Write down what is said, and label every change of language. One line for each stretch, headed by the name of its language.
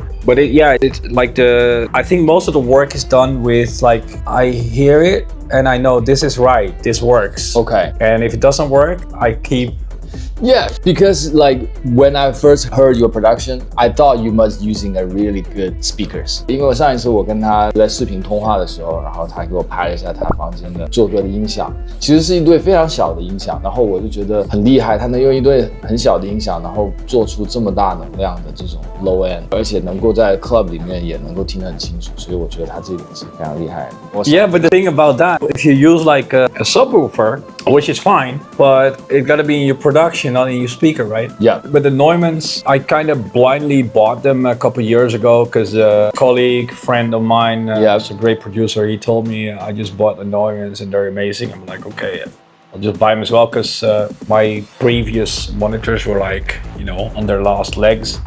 English: But it's like I think most of the work is done with like I hear it and I know this is right, this works. And if it doesn't work, I keep. Yeah, because like when I first heard your production, I thought you must using a really good speakers.
Chinese: 因为我上一次我跟他在视频通话的时候，然后他给我拍了一下他房间的做歌的音响，其实是一对非常小的音响，然后我就觉得很厉害，他能用一对很小的音响，然后做出这么大能量的这种 low end， 而且能够在 club 里面也能够听得很清楚，所以我觉得他这一点是非常厉害的。
English: Yeah, but the thing about that, if you use like a subwoofer, which is fine, but it gotta be in your production, not in your speaker, right? Yeah. But the Neumanns, I kind of blindly bought them a couple years ago because a colleague, friend of mine, is a great producer. He told me I just bought the Neumanns and they're amazing. I'm like, okay, I'll just buy them as well because my previous monitors were like, on their last legs.